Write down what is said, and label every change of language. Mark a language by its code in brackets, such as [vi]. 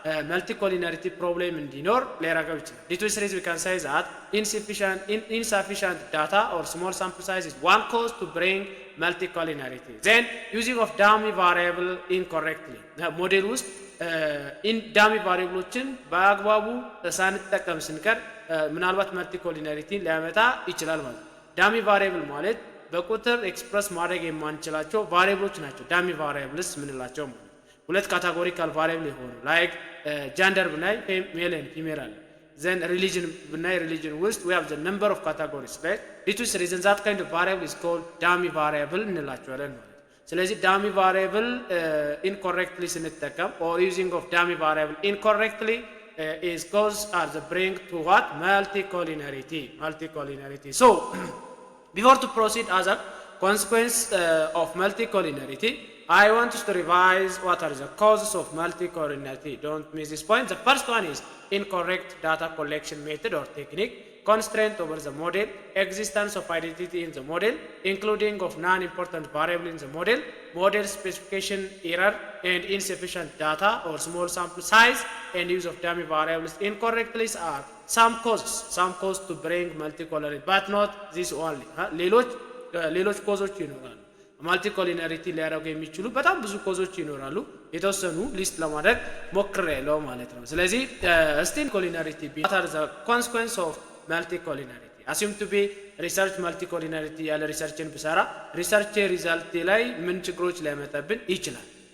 [am] መልቲኮሊናሪቲ ፕሮብሌም እንዲኖር ሊያደርገው ይችላል። [en] due to this reason we can say that insufficient data or small sample size is one cause to bring multicollinearity. Then using of dummy variable incorrectly. [am] ሞዴል ውስጥ ዳሚ ቫሪያብሎችን በአግባቡ ሳንጠቀም ስንቀር ምናልባት መልቲኮሊናሪቲ ሊያመጣ ይችላል ማለት ነው። ዳሚ ቫሪያብል ማለት በቁጥር ኤክስፕረስ ማድረግ የማንችላቸው ቫሪያብሎች ናቸው ዳሚ ቫሪያብልስ ምንላቸው ማለት ሁለት ካታጎሪካል ቫሪያብል የሆኑ ላይክ ጀንደር ብናይ ሜል ኤንድ ፊሜል አለ then religion ብናይ religion ውስጥ [en] we have the number of categories right it is reason that kind of variable is called dummy variable [am] እንላቸዋለን ማለት ስለዚህ dummy variable [en] incorrectly [am] ስንጠቀም [en] or using of dummy variable incorrectly is cause as the bring to what multicollinearity so before to proceed as a consequence of multicollinearity I want to revise what are the causes of multicollinearity. Don't miss this point. The first one is incorrect data collection method or technique, constraint over the model, existence of identity in the model, including of non-important variable in the model, model specification error, and insufficient data or small sample size, and use of dummy variables incorrectly are some causes to bring multicollinearity, but not this only. [am] ሌሎች ኮዞች ይኖራሉ ማልቲኮሊነሪቲ ሊያደርጉ የሚችሉ በጣም ብዙ ኮዞች ይኖራሉ የተወሰኑ ሊስት ለማድረግ ሞክሬያለሁ ማለት ነው ስለዚህ ኮሊነሪቲ [en] what are the consequences of multicollinearity assume to be research multicollinearity [am] ያለ ሪሰርችን ብሰራ ሪሰርች ሪዛልት ላይ ምን ችግሮች ሊያመጣብን ይችላል